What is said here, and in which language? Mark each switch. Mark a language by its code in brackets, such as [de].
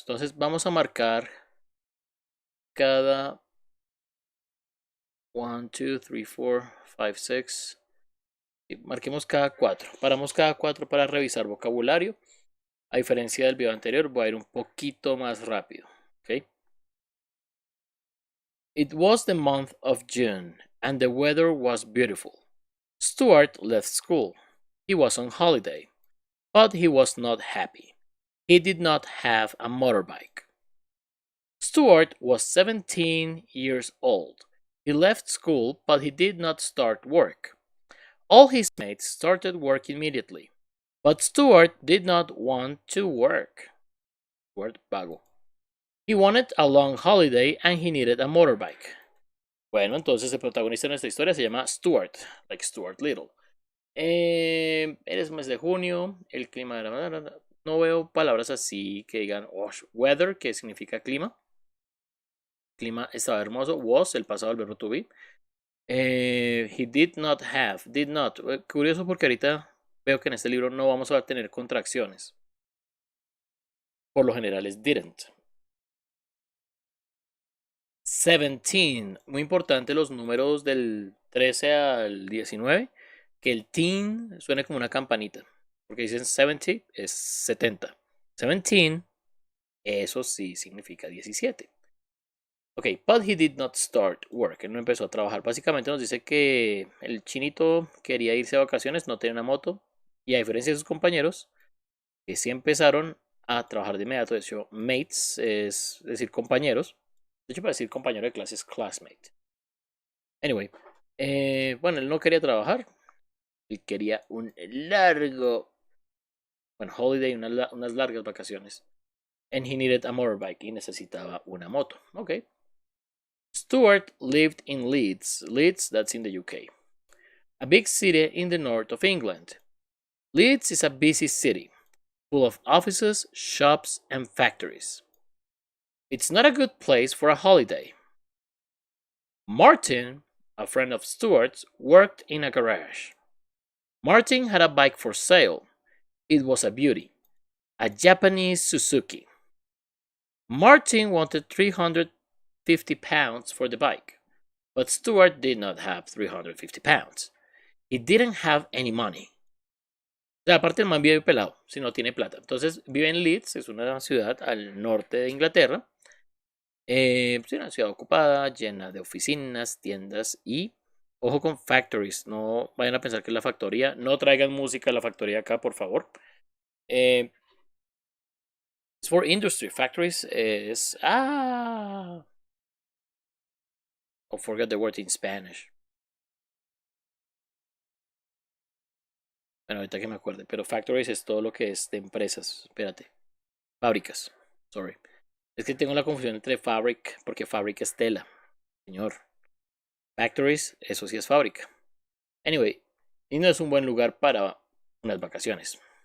[es] Entonces vamos a marcar cada 1, 2, 3, 4, 5, 6. Y marquemos cada 4. Paramos cada 4 para revisar vocabulario. A diferencia del video anterior, voy a ir un poquito más rápido. ¿Ok? [en] It was the month of June and the weather was beautiful. Stuart left school. He was on holiday, but he was not happy. He did not have a motorbike. Stuart was 17 years old. He left school, but he did not start work. All his mates started work immediately, but Stuart did not want to work. [es] Stuart vago. [en] He wanted a long holiday and he needed a motorbike. [es] Bueno, entonces el protagonista de nuestra historia se llama Stuart, [en] like Stuart Little. [es] Eres mes de junio, el clima era... No veo palabras así que digan weather, que significa clima. Clima estaba hermoso. [en] Was, [es] el pasado del verbo [en] to be. He did not have, did not. [es] Curioso porque ahorita veo que en este libro no vamos a tener contracciones. Por lo general es didn't. 17. Muy importante los números del 13 al 19. Que el teen suene como una campanita. Porque dicen 70 es 70. 17, eso sí significa 17. [en] Ok, but he did not start work. [es] Él no empezó a trabajar. Básicamente nos dice que el chinito quería irse de vacaciones, no tenía una moto. Y a diferencia de sus compañeros, que sí empezaron a trabajar de inmediato. De hecho, mates, es decir, compañeros. De hecho, para decir compañero de clase es classmate. Anyway, bueno, él no quería trabajar. Él quería un largo, bueno, holiday, unas largas vacaciones. [en] And he needed a motorbike. [es] Y necesitaba una moto. Ok. [en] Stuart lived in Leeds. Leeds, that's in the UK. A big city in the north of England. Leeds is a busy city, full of offices, shops, and factories. It's not a good place for a holiday. Martin, a friend of Stuart's, worked in a garage. Martin had a bike for sale. It was a beauty, a Japanese Suzuki. Martin wanted £350 for the bike, but Stuart did not have £350. He didn't have any money. [es] O sea, aparte el man vive pelado, si no tiene plata. Entonces vive en Leeds, es una ciudad al norte de Inglaterra. Es una ciudad ocupada, llena de oficinas, tiendas y, ojo con factories, no vayan a pensar que es la factoría, no traigan música a la factoría acá, por favor. [en] It's for industry, factories es, oh, forget the word in Spanish. [es] Bueno, ahorita que me acuerde, pero factories es todo lo que es de empresas, espérate, fábricas, sorry. Es que tengo la confusión entre fabric, porque fabric es tela, señor. Factories, eso sí es fábrica. Anyway, y no es un buen lugar para unas vacaciones.